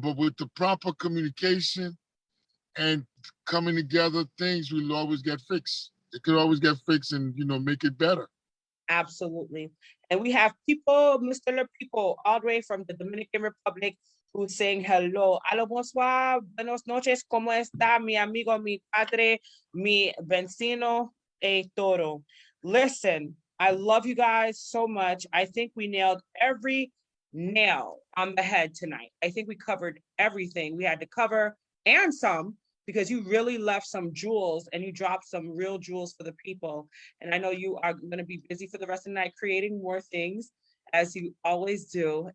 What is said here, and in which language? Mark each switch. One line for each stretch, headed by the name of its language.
English: But with the proper communication and coming together, things will always get fixed. It could always get fixed and, make it better. Absolutely. And we have people, Mr. Le People, all the way from the Dominican Republic, who's saying hello.
Spanish: Hello, bonsoir, buenas noches, ¿cómo está mi amigo, mi padre, mi vecino, toro?
English: Listen, I love you guys so much. I think we nailed every nail on the head tonight. I think we covered everything we had to cover and some, because you really left some jewels and you dropped some real jewels for the people. And I know you are going to be busy for the rest of the night creating more things, as you always do.